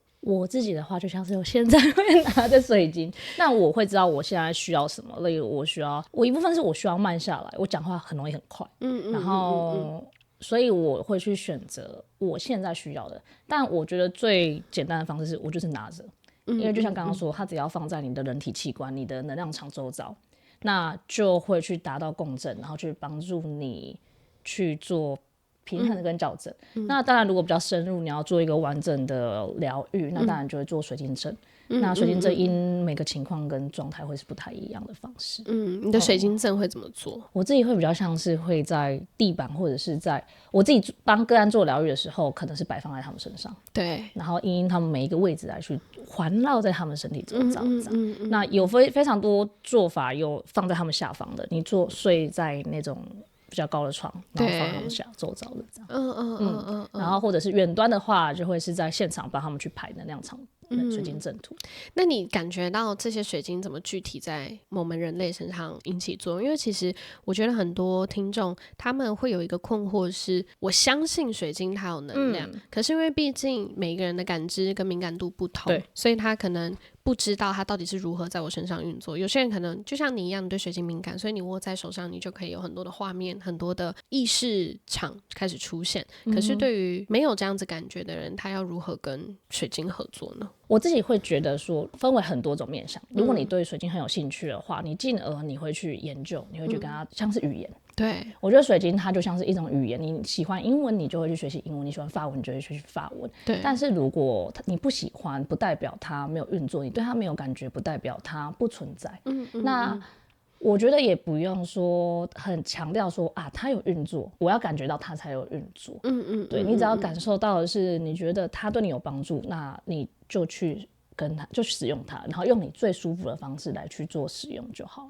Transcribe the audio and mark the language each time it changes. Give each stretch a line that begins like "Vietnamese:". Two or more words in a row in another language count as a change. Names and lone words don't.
Chinese: 我自己的話就像是我現在會拿着水晶，那我會知道我現在需要什麼，例如我一部分是我需要慢下來，我講話很容易很快，然后所以我會去選擇我现在需要的。但我觉得最簡單的方式是我就是拿着，因為就像刚刚說，它只要放在你的人體器官、你的能量场周遭，那就會去達到共振，然後去幫助你去做平衡跟校正。那當然如果比較深入，你要做一个完整的療癒，那當然就會做水晶陣。那水晶陣因每個情況跟狀態會是不太一樣的方式。你的水晶陣會怎麼做？我自己會比較像是會在地板，或者是在我自己幫個案做療癒的時候，可能是擺放在他們身上，對，然後因他們每一個位置來去環繞在他們身體周遭。那有非常多做法，有放在他們下方的，你睡在那種比較高的床，然後放他們下周遭的這樣。然後或者是遠端的話，就會是在現場幫他們去排能量場。水晶陣圖。那你感覺到這些水晶怎麼具體在我們人類身上引起作用？因為其實我覺得很多聽眾他們會有一個困惑是，我相信水晶它有能量，可是因為畢竟每一個人的感知跟敏感度不同，所以他可能不知道它到底是如何在我身上運作。有些人可能就像你一樣，你對水晶敏感，所以你握在手上，你就可以有很多的畫面，很多的意識場開始出現。可是對於沒有這樣子感覺的人，他要如何跟水晶合作呢？我自己會覺得說，分為很多種面向。如果你對水晶很有興趣的話，你進而你會去研究，你會去跟它像是語言。對，我覺得水晶它就像是一種語言，你喜歡英文，你就會去學習英文；你喜歡法文，你就會去學習法文。對。但是如果你不喜歡，不代表它沒有運作；你對它沒有感覺，不代表它不存在。那我覺得也不用說很強調說啊，它有運作，我要感覺到它才有運作。對，你只要感受到的是，你覺得它對你有幫助，那你就去跟它，就使用它，然後用你最舒服的方式來去做使用就好了。